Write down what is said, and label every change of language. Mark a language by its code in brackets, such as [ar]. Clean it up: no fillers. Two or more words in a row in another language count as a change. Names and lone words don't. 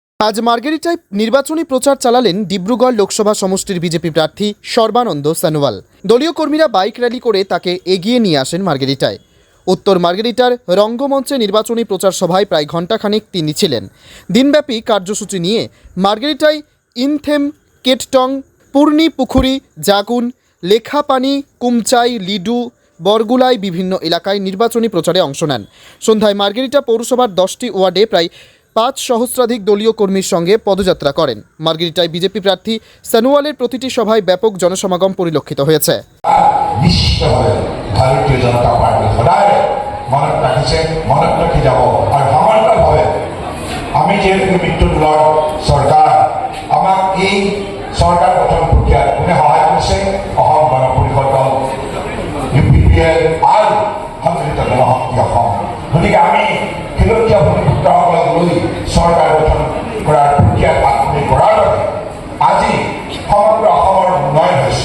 [bn] আজ মার্গেরিটায় নির্বাচনী প্রচার চালালেন ডিব্রুগড় লোকসভা সমষ্টির বিজেপি প্রার্থী সর্বানন্দ সনোয়াল। দলীয় কর্মীরা বাইক র্যালি করে তাকে এগিয়ে নিয়ে আসেন মার্গেরিটায়। উত্তর মার্গেরিটার রঙ্গমঞ্চে নির্বাচনী প্রচার সভায় প্রায় ঘণ্টাখানেক তিনি ছিলেন। দিনব্যাপী কার্যসূচি নিয়ে মার্গেরিটায় ইনথেম, কেটটং, পূর্ণি পুকুরি, জাগুন, লেখাপানি, কুমচাই, লিডু, বরগুলায় বিভিন্ন এলাকায় নির্বাচনী প্রচারে অংশ নেন। সন্ধ্যায় মার্গেরিটা পৌরসভার 10টি ওয়ার্ডে প্রায় 5 সহস্রাধিক দলীয় কর্মীর সঙ্গে পদযাত্রা করেন। মার্গেরিটায় বিজেপি প্রার্থী সনোয়ালের প্রতিটি সভায় ব্যাপক জনসমাগম পরিলক্ষিত হয়েছে। [as] ভারতীয় জনতা পার্টি সদায় মনত রাখিছে, মনত রাখি যাব। আর সমান্তরালভাৱে আমি যেহেতু মিত্র দলৰ চৰকাৰ, আমাক এই চৰকাৰ গঠন প্ৰক্ৰিয়াত কোনে সহায় কৰিছে? অসম গণ পৰিষদ দল, UPPL আৰু সংগঠিত জনশক্তি অসম। গতিকে আমি খিলঞ্জীয়া ভূমিপুত্ৰসকলক লৈ চৰকাৰ গঠন কৰাৰ প্ৰক্ৰিয়াত আগবাঢ়ি কৰাৰ বাবে আজি সমগ্ৰ অসমৰ উন্নয়ন হৈছে।